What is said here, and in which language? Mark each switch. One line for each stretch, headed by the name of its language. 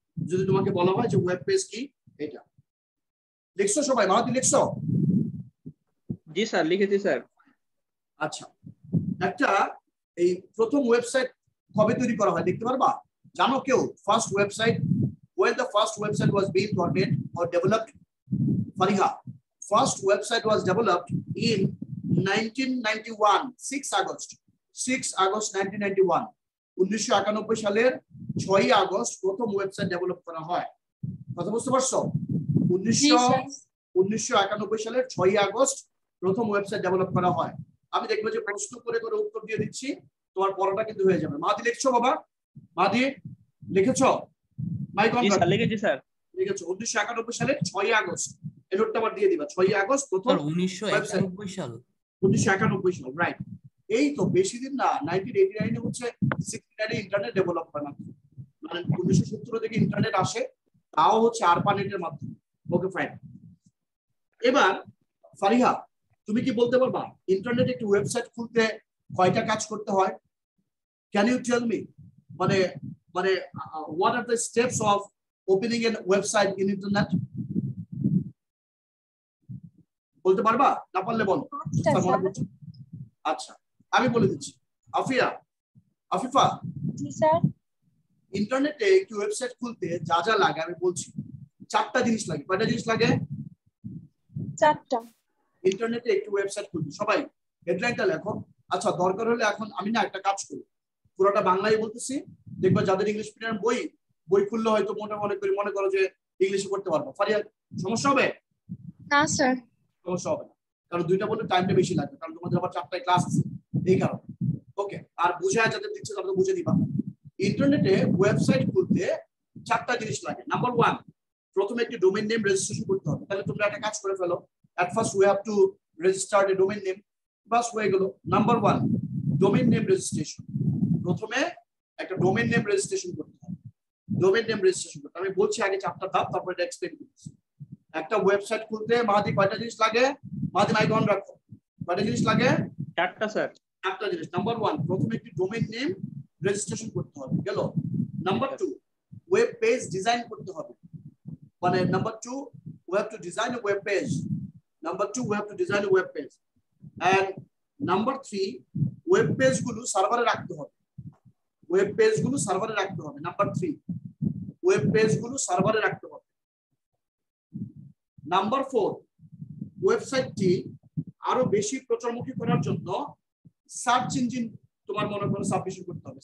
Bangla: যদি তোমাকে বলা হয় যে ওয়েব পেজ কি, এটা লিখছো সবাই? মাহাতি লিখছো? জি স্যার, লিখেছি স্যার। আচ্ছা, একটা এই প্রথম ওয়েবসাইট কবে তৈরি করা হয় দেখতে পারবা? জানো কেউ?
English: First website, when the first website was being made or developed? Fariha, first website was developed in
Bangla: 1991 6 August 1991 1991 সালের 6 আগস্ট প্রথম ওয়েবসাইট ডেভেলপ করা হয়। কথা বুঝতে পারছো? 1991 সালের 6 আগস্ট প্রথম ওয়েবসাইট ডেভেলপ করা হয়। আমি দেখবো যে প্রশ্ন করে করে উত্তর দিয়ে দিচ্ছি, তোমার পড়াটা কিন্তু হয়ে যাবে। মাদি লিখছো বাবা? মাদি লিখেছো? মাইক অন করো। লিখেছি স্যার। লিখেছো 1991 সালের 6 আগস্ট। এই নোটটা আবার দিয়ে দিবা। 6 আগস্ট প্রথম 1991 সাল। 1991 সাল, রাইট। এই তো বেশি দিন না, 1989 এ হচ্ছে 69 ইন্টারনেট ডেভেলপ করা, মানে 1970 থেকে ইন্টারনেট আসে, তাও হচ্ছে আরপানেটের মাধ্যমে। Okay fine. এবার ফারিহা, তুমি কি বলতে পারবা ইন্টারনেটে একটি ওয়েবসাইট খুলতে কয়টা কাজ করতে হয়?
English: Can you tell me, মানে মানে what are the steps of opening a website in internet?
Bangla: বলতে পারবা? না পারলে বলো। আচ্ছা আমি বলে দিচ্ছি। আফিফা, জি স্যার। ইন্টারনেটে একটি ওয়েবসাইট খুলতে যা যা লাগে আমি বলছি। 4টা জিনিস লাগে। কয়টা জিনিস লাগে? 4টা। ইন্টারনেটে একটি ওয়েবসাইট খুলতে, সবাই হেডলাইনটা লেখো। আচ্ছা দরকার হলে এখন আমি না একটা কাজ করি, পুরোটা বাংলায় বলতেছি, দেখবা যাদের ইংলিশ মিডিয়াম বই খুললে হয়তো মনে করো যে ইংলিশে করতে পারবো। ফারিয়া সমস্যা হবে? না স্যার। সমস্যা হবে না, কারণ দুইটা বললে টাইমটা বেশি লাগবে, কারণ তোমাদের আবার 4টায় ক্লাস আছে এই কারণে। ওকে, আর বুঝায় যাদের দিচ্ছে তাদের বুঝে দিবা। ইন্টারনেটে ওয়েবসাইট খুলতে 4টা জিনিস লাগে। নাম্বার 1, প্রথমে একটি ডোমেইন নেম রেজিস্ট্রেশন করতে হবে। তাহলে তোমরা একটা কাজ করে ফেলো।
English: At first we have to register a domain name.
Bangla: বাস হয়ে গেল। Number 1, domain name registration. প্রথমে একটা ডোমেইন নেম রেজিস্ট্রেশন করতে হবে। ডোমেইন নেম রেজিস্ট্রেশন করতে আমি বলছি আগে 4টা ধাপ, তারপর এটা এক্সপ্লেইন করছি। একটা ওয়েবসাইট খুলতে মাহাদি কয়টা জিনিস লাগে? মাহাদি মাইক অন রাখো। কয়টা জিনিস লাগে? 4টা স্যার। 4টা জিনিস। নাম্বার 1, প্রথমে একটি ডোমেইন নেম রেজিস্ট্রেশন করতে হবে, গেল। নাম্বার 2, ওয়েব পেজ ডিজাইন করতে হবে।
English: মানে number 2, we have to design a web page. Number 2, we have to design a web page. And number 3,
Bangla: web page গুলো সার্ভারে রাখতে হবে। ওয়েব পেজ গুলো সার্ভারে রাখতে হবে। নাম্বার 3, ওয়েব পেজ গুলো সার্ভারে রাখতে হবে। নাম্বার 4, ওয়েবসাইটটি আরো বেশি প্রচারমুখী করার জন্য সার্চ ইঞ্জিন তোমার মনে করো সাবমিশন করতে হবে।